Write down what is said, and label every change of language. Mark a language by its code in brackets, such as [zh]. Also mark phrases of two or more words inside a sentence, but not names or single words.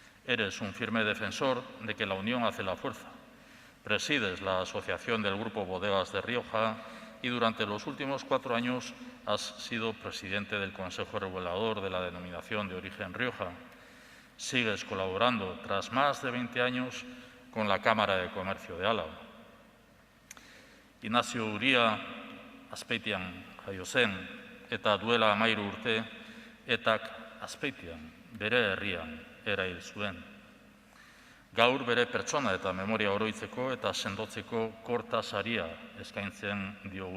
[es] Eres un firme defensor de que la unión hace la fuerza. Presides la Asociación del Grupo Bodegas de Rioja y durante los últimos 4 años has sido presidente del Consejo Regulador de la Denominación de Origen Rioja. Sigues colaborando, tras más de 20 años, con la Cámara de Comercio de Álava. [eu] Ignacio Uria Azpeitian jaio zen, eta duela 13 urte, etak Azpeitian, bere herrian, erail zuen. Gaur bere pertsona eta memoria oroitzeko eta sendotzeko Korta saria eskaintzen diogu.